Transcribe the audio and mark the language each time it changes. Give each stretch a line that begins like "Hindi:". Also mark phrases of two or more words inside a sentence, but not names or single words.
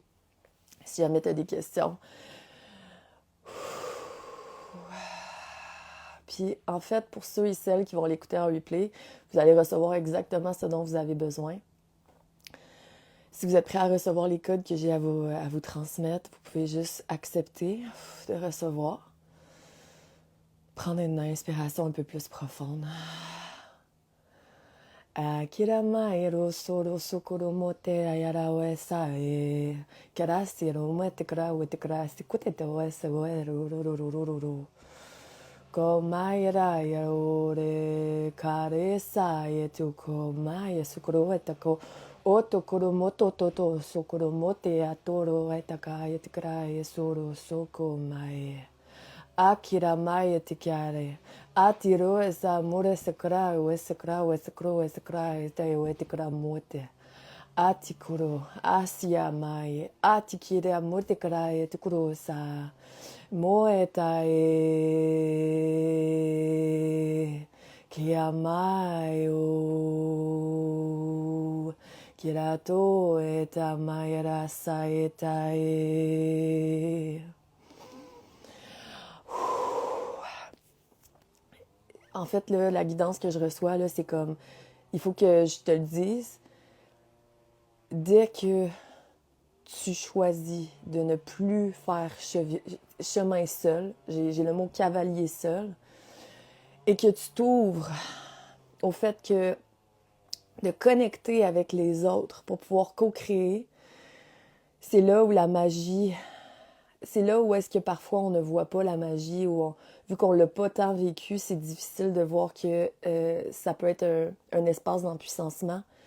French: Si jamais tu as des questions. Puis, en fait, pour ceux et celles qui vont l'écouter en replay, vous allez recevoir exactement ce dont vous avez besoin. Si vous êtes prêt à recevoir les codes que j'ai à vous transmettre, vous pouvez juste accepter de recevoir. Prendre une inspiration un peu plus profonde. Akira mai ro soro sokoro mote ayara we sae. Karasi ro mete kra we te krasi kute te we se we ro ro ro ro ro ro. Ko mai ra ya ore kare sae tu ko mai sokoro we te ko oto koro moto toto sokoro mote atoro we te ka ye te kra ye soro soko mai. Akira mai te chiare. Atiro esa more sakra we sakra we sakro we sakra te we te kra mote. Atikuro asia mai atikire amote kra e te kuro sa moeta e kia mai o kirato eta mai rasa eta e. En fait, là, la guidance que je reçois, là, c'est comme, il faut que je te le dise, dès que tu choisis de ne plus faire chemin seul, j'ai le mot cavalier seul, et que tu t'ouvres au fait que de connecter avec les autres pour pouvoir co-créer, c'est là où la magie, c'est là où est-ce que parfois on ne voit pas la magie, ou vu qu'on l'a pas tant vécu, c'est difficile de voir que ça peut être un espace d'empuissancement.